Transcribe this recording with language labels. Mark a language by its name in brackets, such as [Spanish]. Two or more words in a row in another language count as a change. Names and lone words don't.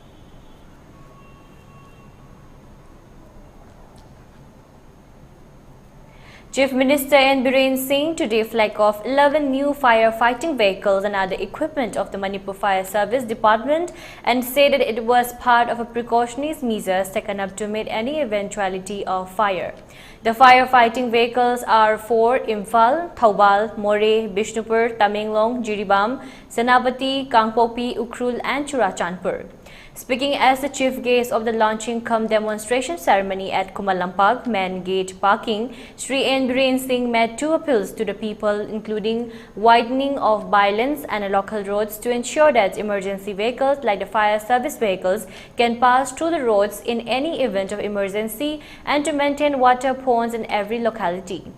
[English] Chief Minister N. Biren Singh today flagged off 11 new firefighting vehicles and other equipment of the Manipur Fire Service Department and said that it was part of a precautionary measures taken up to meet any eventuality of fire. The firefighting vehicles are for Imphal, Thoubal, More, Bishnupur, Tamenglong, Jiribam, Senapati, Kangpopi, Ukhrul and Churachandpur. Speaking as the chief guest of the launching cum demonstration ceremony at Kumalampag Main Gate Parking, Sri N. Biren Singh made two appeals to the people, including widening of bylines and local roads to ensure that emergency vehicles like the fire service vehicles can pass through the roads in any event of emergency and to maintain water ponds in every locality.